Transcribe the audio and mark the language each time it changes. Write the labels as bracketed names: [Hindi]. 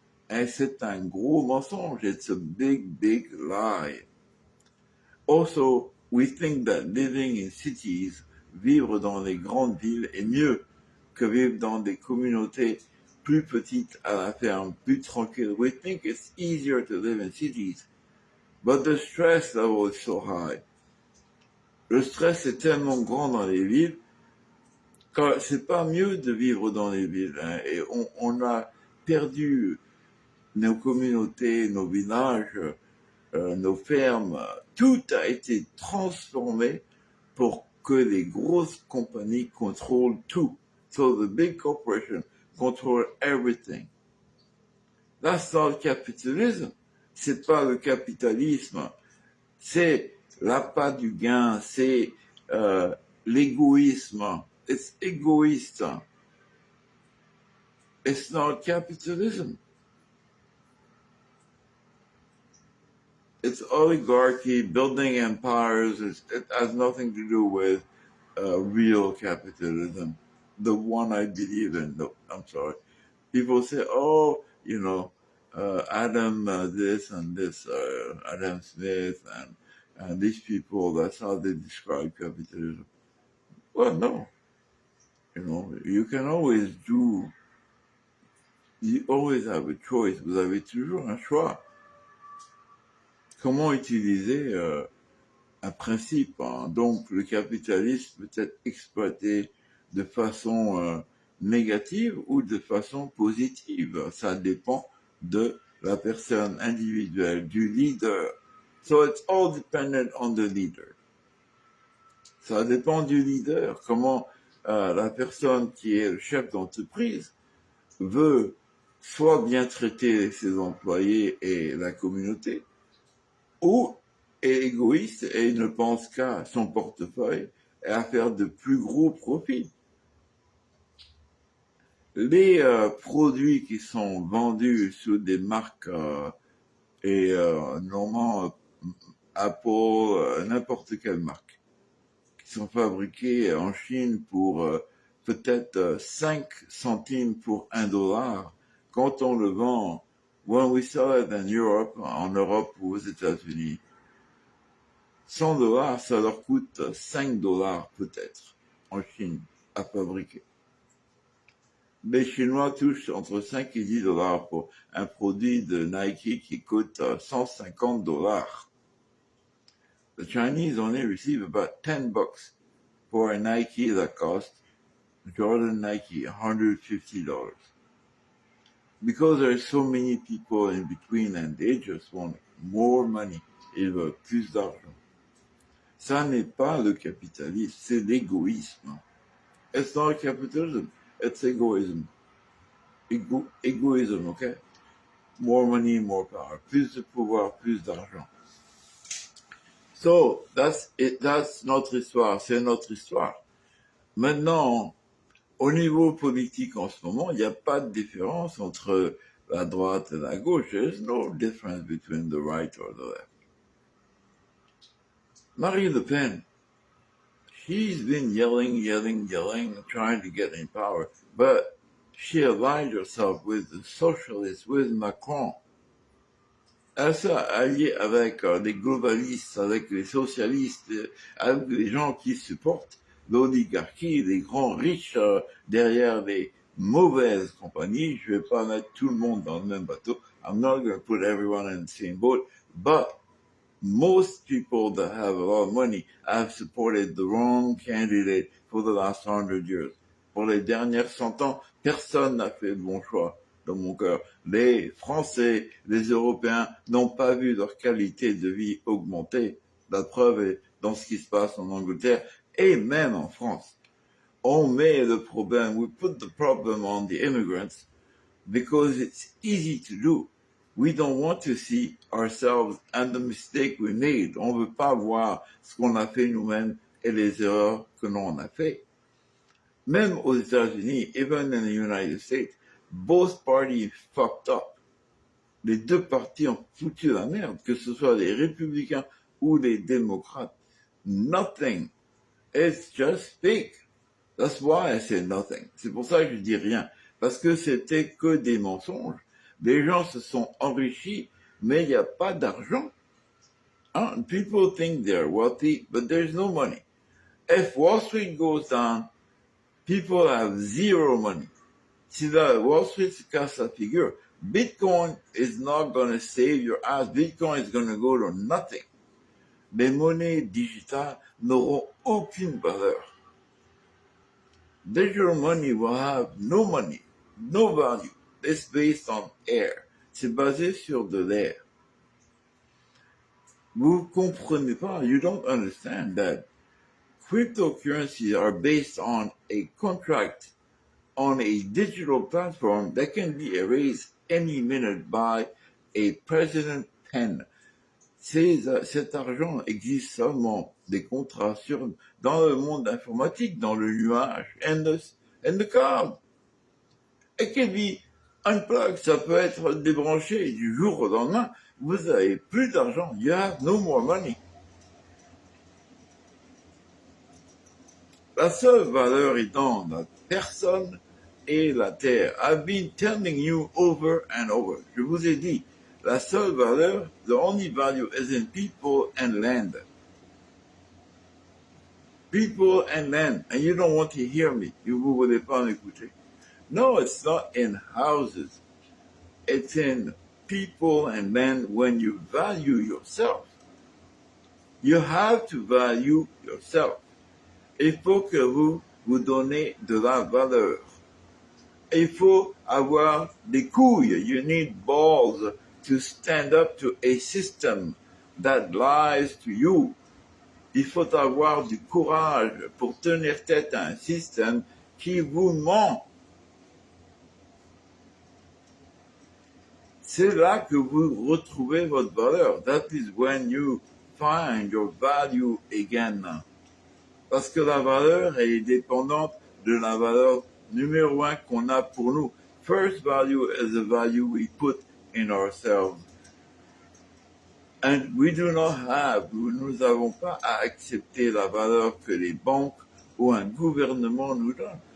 [French] Et c'est un gros mensonge. [English] It's a big, big lie. Also, we think that living in cities, [French] vivre dans les grandes villes est mieux que vivre dans des communautés plus petites à la ferme, plus tranquilles. [English] We think it's easier to live in cities, but the stress level is so high. [French] Le stress est tellement grand dans les villes que c'est pas mieux de vivre dans les villes. Hein. Et on a perdu nos communautés, nos villages, nos fermes. Tout a été transformé pour que les grosses compagnies contrôlent tout. [English] So the big corporations control everything. That's not capitalism. [French] C'est pas le capitalisme. C'est l'appât du gain. C'est l'égoïsme. [English] It's egoist. It's not capitalism. It's oligarchy, building empires. It has nothing to do with real capitalism, the one I believe in. No, I'm sorry. People say, oh, you know, Adam this and this, Adam Smith and these people, that's how they describe capitalism. Well, no. You know, you can always you always have a choice. [French] Vous avez toujours un choix. Comment utiliser un principe. Hein. Donc, le capitalisme peut être exploité de façon négative ou de façon positive. Ça dépend de la personne individuelle, du leader. [English] So it's all dependent on the leader. [French] Ça dépend du leader. Comment la personne qui est le chef d'entreprise veut soit bien traiter ses employés et la communauté, ou est égoïste et il ne pense qu'à son portefeuille et à faire de plus gros profits. Les produits qui sont vendus sous des marques et normalement Apple, n'importe quelle marque, qui sont fabriqués en Chine pour peut-être 5 centimes pour $1. Quand on le vend, [English] when we sell it in Europe, [French] en Europe ou aux États-Unis, $100, ça leur coûte $5 peut-être en Chine à fabriquer. Les Chinois touchent entre 5 et $10 pour un produit de Nike qui coûte $150. [English] The Chinese only receive about $10 for a Nike that costs Jordan Nike $150. Because there are so many people in between and they just want more money. [French] Ils veulent plus d'argent. Ça n'est pas le capitalisme, c'est l'égoïsme. [English] It's not capitalism, it's egoism. Égoïsme, okay? More money, more power. [French] Plus de pouvoir, plus d'argent. [English] So, that's it. [French] That's notre histoire. C'est notre histoire. Maintenant, au niveau politique en ce moment, il n'y a pas de différence entre la droite et la gauche. [English] There's no difference between the right or the left. Marine Le Pen, she's been yelling, trying to get in power, but she allied herself with the socialists, with Macron. [French] Elle s'est alliée avec les globalistes, avec les socialistes, avec les gens qui supportent l'oligarchie, les grands riches derrière les mauvaises compagnies. Je vais pas mettre tout le monde dans le même bateau. [English] I'm not going to put everyone in the same boat, but most people that have a lot of money have supported the wrong candidate for the last 100 years. [French] Pour les dernières 100 ans, personne n'a fait le bon choix. Dans mon cœur, les Français, les Européens n'ont pas vu leur qualité de vie augmenter. La preuve est dans ce qui se passe en Angleterre et même en France. On met le problème, [English] we put the problem on the immigrants because it's easy to do. We don't want to see ourselves and the mistake we made. [French] On veut pas voir ce qu'on a fait nous-mêmes et les erreurs que l'on a fait. Même aux États-Unis, [English] even in the United States, both parties fucked up. [French] Les deux partis ont foutu la merde, que ce soit les républicains ou les démocrates. [English] Nothing. It's just fake. That's why I say nothing. [French] C'est pour ça que je dis rien. Parce que c'était que des mensonges. Les gens se sont enrichis, mais il n'y a pas d'argent. Hein? [English] People think they're wealthy, but there's no money. If Wall Street goes down, people have zero money. [French] Si la Wall Street se casse la figure, [English] Bitcoin is not going to save your ass. Bitcoin is going to go to nothing. [French] Les monnaies digitales n'auront aucune valeur. [English] Digital money will have no money, no value. It's based on air. [French] C'est basé sur de l'air. Vous comprenez pas, [English] you don't understand that cryptocurrencies are based on a contract on a digital platform that can be erased any minute by a president pen. [French] Cet argent existe seulement des contrats dans le monde informatique, dans le nuage, [English] and the cloud. It can be unplugged, [French] ça peut être débranché du jour au lendemain. Vous avez plus d'argent. [English] You have no more money. [French] La seule valeur étant la personne et la terre. [English] I've been telling you over and over. [French] Je vous ai dit, la seule valeur, [English] the only value is in people and land. People and land. And you don't want to hear me. [French] Vous voulez pas m'écouter. [English] No, it's not in houses. It's in people and land when you value yourself. You have to value yourself. [French] Il faut que vous donnez de la valeur. Il faut avoir des couilles. [English] You need balls to stand up to a system that lies to you. [French] Il faut avoir du courage pour tenir tête à un système qui vous ment. C'est là que vous retrouvez votre valeur. [English] That is when you find your value again. [French] Parce que la valeur, elle est dépendante de la valeur numéro 1 qu'on a pour nous. [English] First value is the value we put in ourselves. [French] And nous n'avons pas à accepter la valeur que les banques ou un gouvernement nous donnent.